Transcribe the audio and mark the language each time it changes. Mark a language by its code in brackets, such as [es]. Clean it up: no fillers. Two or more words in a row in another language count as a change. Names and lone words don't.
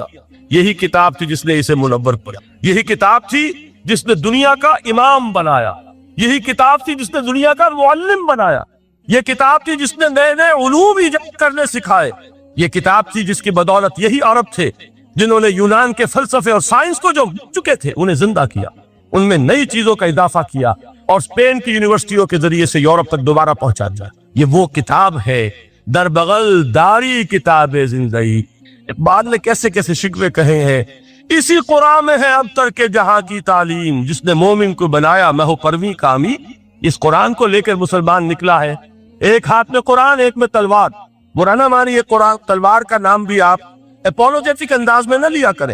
[ur] یہی کتاب تھی جس نے اسے منور کیا، یہی کتاب تھی جس نے دنیا کا امام بنایا، یہی کتاب تھی جس نے دنیا کا معلم بنایا، یہ کتاب تھی جس نے نئے نئے علوم ایجاد کرنے سکھائے، یہ کتاب تھی جس کی بدولت یہی عرب تھے جنہوں نے یونان کے فلسفے اور سائنس کو جو چکے تھے انہیں زندہ کیا، ان میں نئی چیزوں کا اضافہ کیا اور اسپین کی یونیورسٹیوں کے ذریعے سے یورپ تک دوبارہ پہنچا دیا۔ یہ وہ کتاب ہے، [fa] در بغل داری کتاب زندگی۔ [ur] اقبال نے کیسے کیسے شکوے کہے ہیں، اسی قرآن میں ہے اب ترک جہاں کی تعلیم، جس نے مومن کو بنایا مہو پرویں کامی۔ اس قرآن کو لے کر مسلمان نکلا ہے، ایک ہاتھ میں قرآن، ایک میں تلوار۔ برا نہ مانیے، قرآن تلوار کا نام بھی آپ اپولوجیٹک انداز میں نہ لیا کریں۔